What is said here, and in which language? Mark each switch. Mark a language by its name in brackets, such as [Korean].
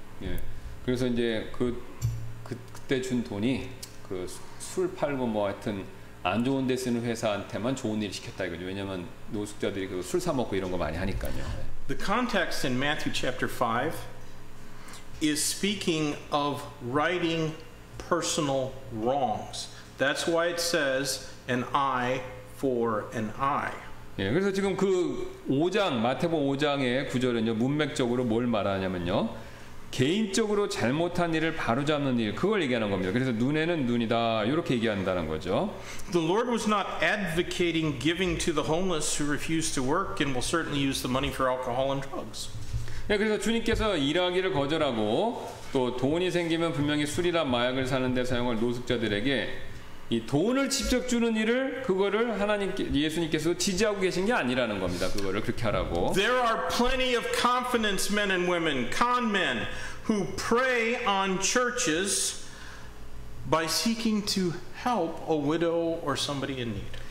[Korean] 예. 그래서 이제 그때 준 돈이 그 술 팔고 뭐 하여튼 안 좋은 데 쓰는 회사한테만 좋은 일 시켰다 이거죠. 왜냐하면 노숙자들이 그 술 사 먹고 이런 거 많이 하니까요. [English] The context in Matthew chapter 5 is speaking of righting personal wrongs. That's why it says an eye for an eye. [Korean] 예, 그래서 지금 그 5장 마태복음 5장의 구절은요 문맥적으로 뭘 말하냐면요 개인적으로 잘못한 일을 바로잡는 일 그걸 얘기하는 겁니다. 그래서 눈에는 눈이다 이렇게 얘기한다는 거죠. [English] The Lord was not advocating giving to the homeless who refuse to work and will certainly use the money for alcohol and drugs. [Korean] 예, 그래서 주님께서 일하기를 거절하고 또 돈이 생기면 분명히 술이나 마약을 사는 데 사용할 노숙자들에게 이 돈을 직접 주는 일을 그거를 예수님께서 지지하고 계신 게 아니라는 겁니다. 그거를 그렇게 하라고. [English] There are plenty of confidence men and women, con men, who prey on churches by seeking to help a widow or somebody in need.